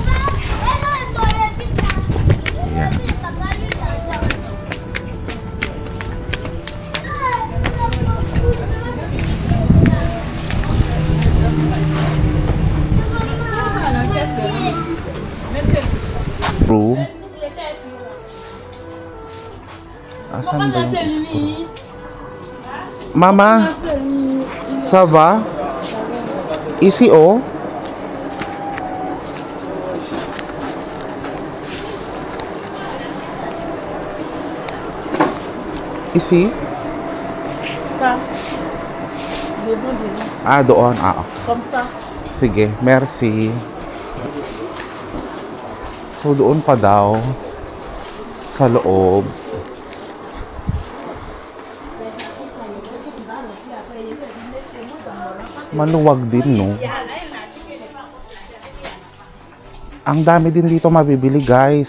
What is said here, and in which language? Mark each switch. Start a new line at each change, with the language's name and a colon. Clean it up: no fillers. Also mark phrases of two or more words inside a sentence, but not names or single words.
Filipino: Ayan. Room. Asan ba yung screw? Mama,
French: ça va? Ici oh? Ici? Ça. Devant, devant.
Filipino: Ah, doon. Ah, okay.
French: Comme ça.
Filipino: Sige, merci. So, doon pa daw sa loob. Maluwag din, no? Ang dami din dito mabibili, guys.